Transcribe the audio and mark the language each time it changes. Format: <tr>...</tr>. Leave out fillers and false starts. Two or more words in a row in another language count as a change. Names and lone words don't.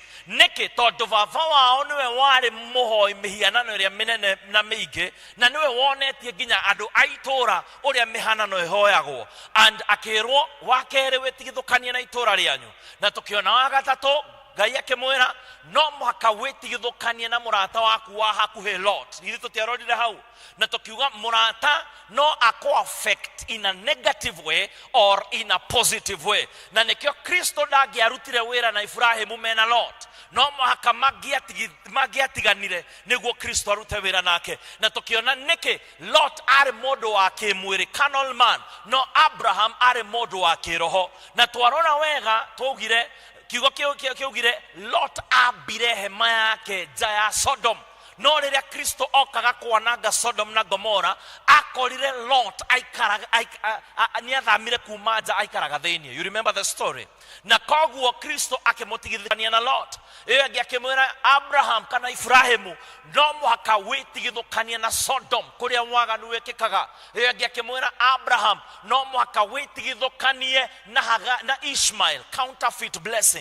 <ki>Niki tondu baba wao niwe wari muhoi mihianano iria minene na miingi, na niwe wonetie nginya andu aitura uria mihanano ihoyagwo, and akirwo wakere wetigithukanie na itura rianyu. Na tukiona wa gatatu Ngai akimwira no muhaka wetigithukanie na murata waku wa hakuhe Lot. Ithu tutiarorire hau, na tukiuga murata no</ki> <en>affect in a negative way or in a positive way.</en> <ki>Na nikio Kristo ndagiarutire wira na Ibrahimu mena Lot, no muhaka magiatiganire niguo Kristo arute wira nake. Na tukiona niki Lot ari mundu wa kimwiri,</ki> <en>carnal man,</en> <ki>no Abraham ari mundu wa kiroho. Na twarora wega tugire kiugo kiugire Lot abire hema yake nja ya Sodom. No riria Kristo okaga kwananga Sodom na Gomora, akorire Lot ni athamire kuma nja aikaraga thiini.</ki> <en>You remember the story?</en> <ki>Na koguo Kristo akimutigithania na Lot. Iyo akimwira Abraham kana Ibrahimu no muhaka wetigithukania na Sodom kuria waganu wekikaga. Iyo akimwira Abraham no muhaka wetigithukanie na Ishmael,</ki> <en>counterfeit blessing.</en>